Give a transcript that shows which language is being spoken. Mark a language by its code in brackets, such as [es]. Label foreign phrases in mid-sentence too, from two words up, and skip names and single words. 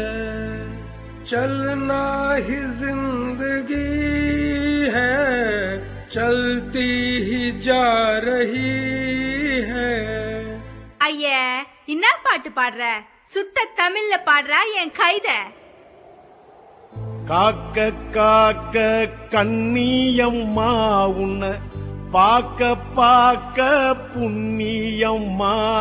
[hi] चलना ही जिंदगी है, चलती ही जा रही है. [ta] ஐயே, என்ன பாட்டு பாடுற? சுத்த தமிழ்ல பாடுறா என் கைத. காக்க காக்க கண்ணியம்மா உன்னை பாக்க பாக்க புண்ணியம்மா.